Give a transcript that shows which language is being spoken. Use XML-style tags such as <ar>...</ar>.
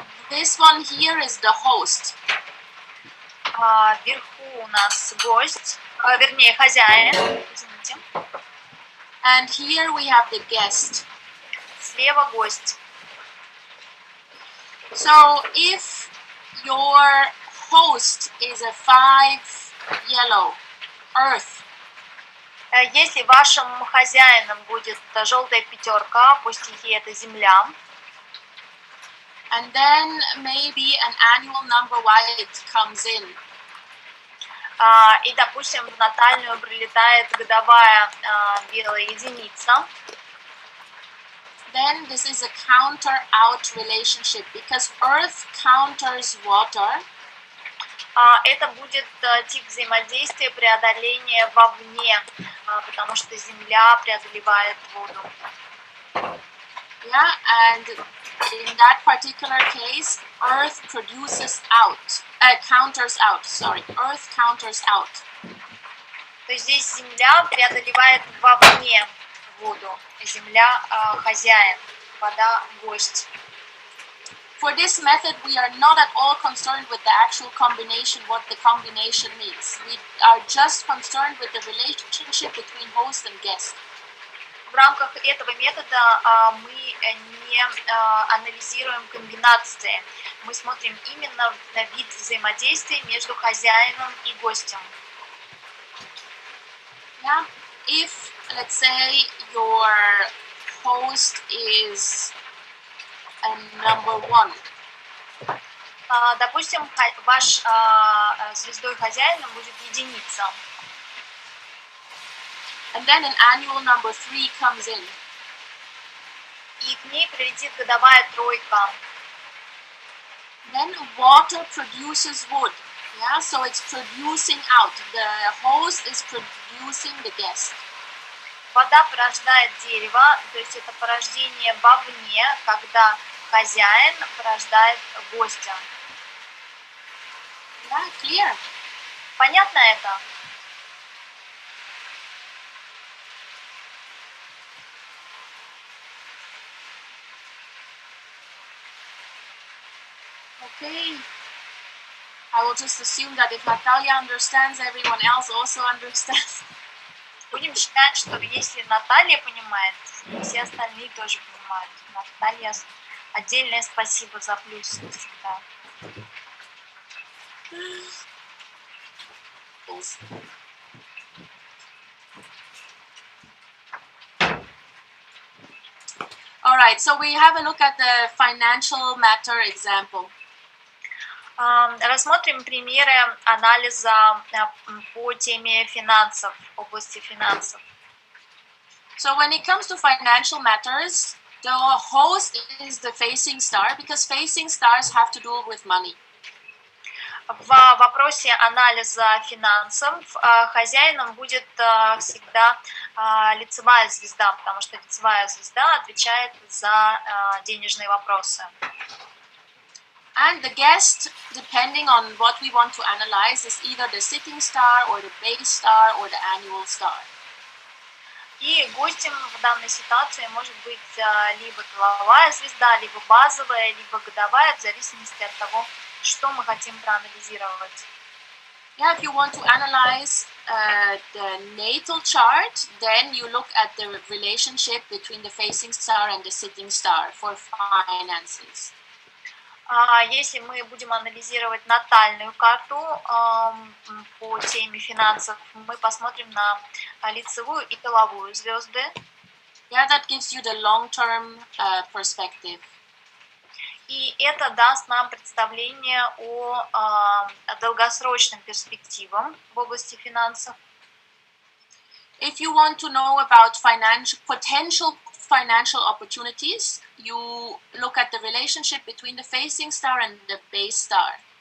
<en>this one here is the host.</en> <ru>Вверху у нас гость, вернее, хозяин, извините.</ru> <en>And here we have the guest.</en> <ru>Слева гость.</ru> <en>So if your host is a 5 yellow, earth,</en> <ru>Если вашим хозяином будет желтая пятерка, пусть и это земля,</ru> <en>and then maybe an annual number white comes in,</en> <ru>и, допустим, в натальную прилетает годовая белая единица,</ru> <en>then this is a counter-out relationship because earth counters water,</en> <ru>это будет тип взаимодействия преодоления вовне, потому что земля преодолевает воду.</ru> <en>yeah, and in that particular case, earth counters out, earth counters out.</en> <ru>То есть здесь земля преодолевает вовне воду, земля хозяин, вода гость.</ru> <en>For this method, we are not at all concerned with the actual combination, what the combination means. We are just concerned with the relationship between host and guest.</en> <ru>В рамках этого метода мы не анализируем комбинации, мы смотрим именно на вид взаимодействия между хозяином и гостем.</ru> <en>Yeah, if let's say your host is a number 1,</en> <ru>допустим, ваш звездой хозяином будет единица.</ru> <en>and then an annual number 3 comes in,</en> <ru>И к ней прилетит годовая тройка.</ru> <en>then water produces wood. Yeah, so it's producing out. The host is producing the guest.</en> <ru>Вода порождает дерево, то есть это порождение вовне, когда хозяин порождает гостя.</ru> <en>Yeah, clear.</en> <ru>Понятно это?</ru> <en>Okay. I will just assume that if Natalia understands, everyone else also understands.</en> <ru>Будем считать, что если Наталья понимает, все остальные тоже понимают. Наталья, отдельное спасибо за плюс всегда.</ru> <en>All right, so we have a look at the financial matter example.</en> <ru>Рассмотрим примеры анализа по теме финансов, области финансов.</ru> <en>So when it comes to financial matters, the host is the facing star because facing stars have to do with money.</en> <ru>В вопросе анализа финансов хозяином будет всегда лицевая звезда, потому что лицевая звезда отвечает за денежные вопросы.</ru> <en>And the guest, depending on what we want to analyze, is either the sitting star or the base star or the annual star.</en> <ru>И гостем в данной ситуации может быть либо тыловая звезда, либо базовая, либо годовая, в зависимости от того, что мы хотим проанализировать.</ru> <en>Yeah, if you want to analyze the natal chart, then you look at the relationship between the facing star and the sitting star for finances.</en> <ru>Если мы будем анализировать натальную карту по теме финансов, мы посмотрим на лицевую и тыловую звезды.</ru> <en>Yeah, that gives you the long-term perspective.</en> <ru>И это даст нам представление о долгосрочным перспективам в области финансов.</ru> <en>If you want to know about potential financial opportunities, you look at the relationship between the facing star and the base star.</en>